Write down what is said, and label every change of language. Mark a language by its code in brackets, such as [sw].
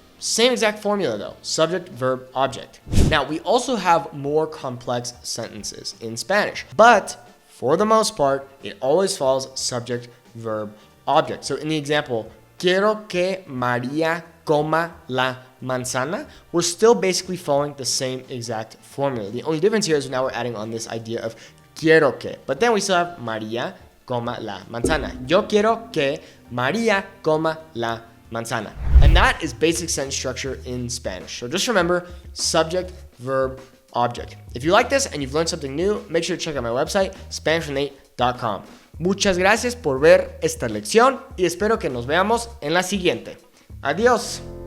[en] Same exact formula though, subject, verb, object. Now, we also have more complex sentences in Spanish, but for the most part, it always follows subject, verb, object. So in the example, [es] quiero que María coma la manzana, [en] we're still basically following the same exact formula. The only difference here is now we're adding on this idea of [es] quiero que, [en] but then we still have [es] María coma la manzana. Yo quiero que María coma la manzana. [en] And that is basic sentence structure in Spanish. So just remember, subject, verb, object. If you like this and you've learned something new, make sure to check out my website, SpanishWithNate.com. [es] Muchas gracias por ver esta lección y espero que nos veamos en la siguiente. Adiós.